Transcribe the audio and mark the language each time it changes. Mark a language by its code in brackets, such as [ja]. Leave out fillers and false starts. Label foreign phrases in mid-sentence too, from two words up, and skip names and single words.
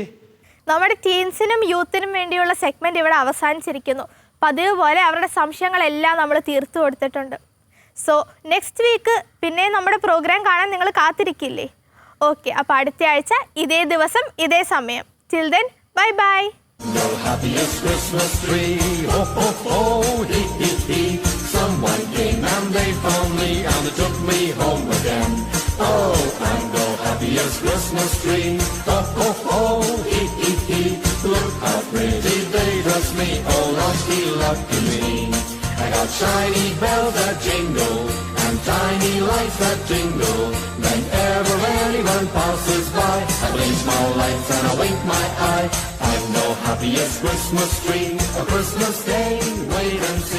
[ml] നമ്മുടെ ടീൻസിനും യൂത്തിനും വേണ്ടിയുള്ള സെഗ്മെൻറ്റ് ഇവിടെ അവസാനിച്ചിരിക്കുന്നു. പതിവ് പോലെ അവരുടെ സംശയങ്ങളെല്ലാം നമ്മൾ തീർത്തു കൊടുത്തിട്ടുണ്ട്. [en] so next week [ml] പിന്നെ നമ്മുടെ പ്രോഗ്രാം കാണാൻ നിങ്ങൾ കാത്തിരിക്കില്ലേ? ഓക്കെ, അപ്പോൾ അടുത്ത ആഴ്ച ഇതേ ദിവസം ഇതേ സമയം. [en] till then bye bye. The happiest Christmas tree, ho ho ho, hee hee hee. Someone came and they found me and they took me home again. Oh, I'm the happiest Christmas tree, ho ho ho, hee hee hee. Look how pretty they dress me, oh lucky, lucky me. I got shiny bells that jingle and tiny lights that jingle. Whenever anyone passes by, I blink my lights and I wink my eye. I'm the happiest Christmas tree, a Christmas day, wait and see.